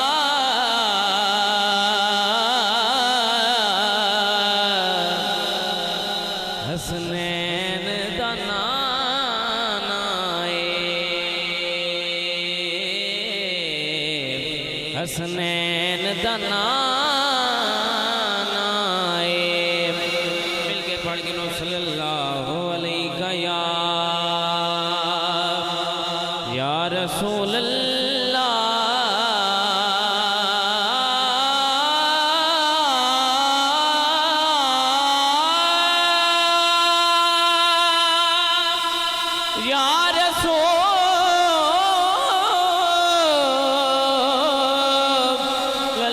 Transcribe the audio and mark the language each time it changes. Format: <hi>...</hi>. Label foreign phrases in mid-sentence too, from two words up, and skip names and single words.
<pa>حسنین دا نانا حسنین دا نانا مل کے پڑھ گنو</pa> <ar>صلى الله عليك يا رسول الله. يا رسول</ar>